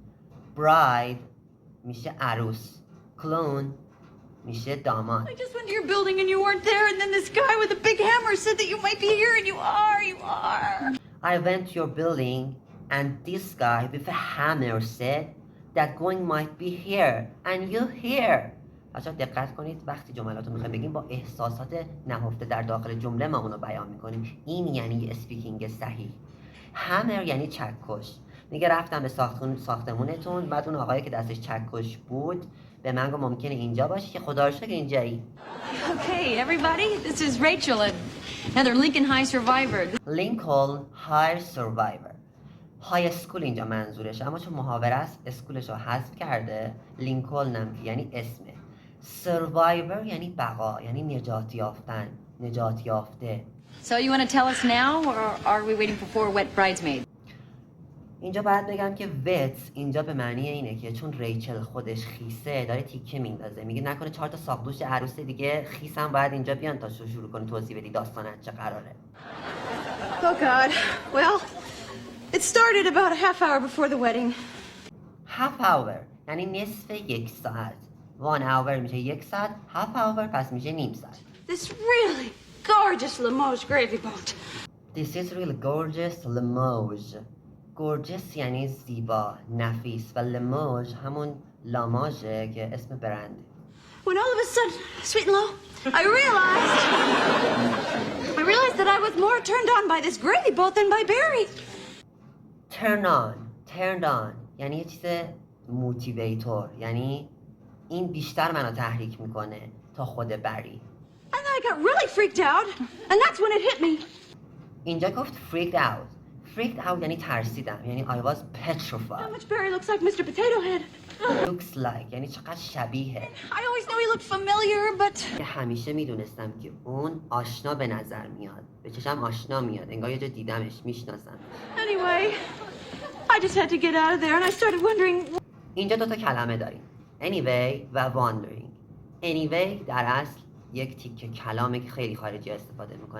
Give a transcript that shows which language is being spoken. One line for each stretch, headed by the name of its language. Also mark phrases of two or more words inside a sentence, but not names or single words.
Persian: bride میشه عروس. clone میشه داماد.
English: I just went to your building and you weren't there, and then this guy with a big hammer said that you might be here, and you are. I went to your building and this guy with a hammer said that going might be here and you're here.
Persian: بچه‌ها دقت کنید وقتی جملات رو میخوایم بگیم با احساسات نهفته در داخل جمله ما اونو بیان میکنیم. این یعنی اسپیکینگ صحیح. همر یعنی چکش. میگه رفتم به ساختمونتون، بعد اون آقایی که دستش چکش بود به من گفت ممکنه اینجا باشی، که خدا رو شکر اینجایی.
English: Okay, everybody, this is Rachel, another Lincoln High survivor. Lincoln High survivor. high school
Persian: اینجا منظورش، اما چون محاوره است اسکولش رو حذف کرده. لینکلن هم که یعنی اسمه. سروایور یعنی بقا، یعنی نجات یافتن، نجات یافته.
English: So you want to tell us now, or are we waiting for 4 wet bridesmaids?
Persian: اینجا باید بگم که وت اینجا به معنی اینه که چون ریچل خودش خیسه داره تیکه میندازه. میگه نکنه 4 تا ساقدوش عروس دیگه خیسم باید اینجا بیان تا شروع کنی توضیح بدی داستانت چه قراره.
English: Oh God. Well, it started about a half hour before the wedding. half hour
Persian: یعنی نصف یک ساعت. 1 hour میشه یک ساعت.
English: half hour
Persian: پس میشه نیم ساعت.
English: This really gorgeous Limoges gravy boat. This is really gorgeous Limoges.
Persian: gorgeous یعنی زیبا، نفیس، و لموژ همون لاماژه که اسم برند.
English: When all of a sudden, sweet and low, I realized that I was more turned on by this gravy boat than by Barry. turned on
Persian: یعنی یه چیز موتیویتور، یعنی این بیشتر منو تحریک میکنه تا خود بری.
English: And then I got really freaked out, and that's when it hit me.
Persian: اینجا گفت
English: freaked out
Persian: یعنی ترسیدم، یعنی
English: I was How petrified. much Barry looks like Mr. Potato Head. looks like
Persian: یعنی چقدر شبیه.
English: I always knew he looked familiar, but
Persian: که همیشه میدونستم که اون آشنا به نظر میاد، به چشم آشنا میاد، انگار یه جا دیدمش، میشناسم.
English: anyway, I just had to get out of there, and I started wondering.
Persian: اینجا 2 تا کلمه داریم، anyway و wondering. anyway در اصل یک تیکه کلامه که خیلی خارجی استفاده میکنن.